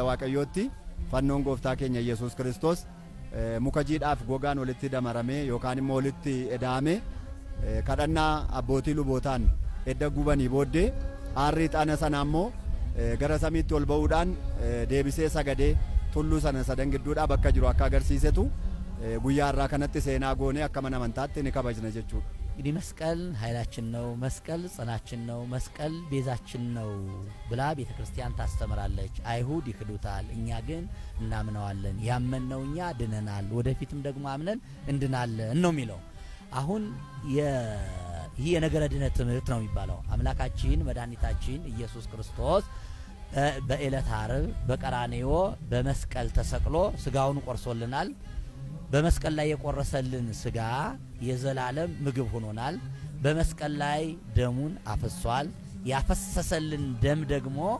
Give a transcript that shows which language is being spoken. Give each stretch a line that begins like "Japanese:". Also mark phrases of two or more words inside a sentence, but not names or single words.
Oromo: Waaqayyootti fannoon gooftaa keenya Yesuus Kiristoos muka jiidhaaf gogaan walitti damaramee yookaan immoo walitti edaamee kadhannaa abbootii lubootaan edda gubanii booddee aarri ixaana sana ammoo gara samiitti ol ba'uudhaan deebisee sagadee tulluu sana sadan gidduudhaa bakka jiru akka agarsiisetu guyyaa har'aa kanatti seenaa goonee akka mana amantaatti ni kabajna jechuudha.
Amharic: እንግዲህ መስቀል ኃይላችን ነው፣ መስቀል ጽናችን ነው፣ መስቀል ቤዛችን ነው ብላ ቤተክርስቲያን ታስተምራለች። አይሁድ ይክዱታል፣ እኛ ግን እናምነዋለን። ያመንነው እኛ ድነናል፣ ወደፊትም ደግሞ አምነን እንድናለን ነው የሚለው። አሁን ይህ የነገረ ድነት ትምህርት ነው የሚባለው። አምላካችን መድኃኒታችን ኢየሱስ ክርስቶስ በዕለተ ዓርብ በቀራንዮ በመስቀል ተሰቅሎ ስጋውን ቆርሶልናል። በመስቀል ላይ የቆረሰልን ስጋ የዘላለም ምግብ ሆኖናል። በመስቀል ላይ ደሙን አፍሷል። ያፈሰሰልን ደም ደግሞ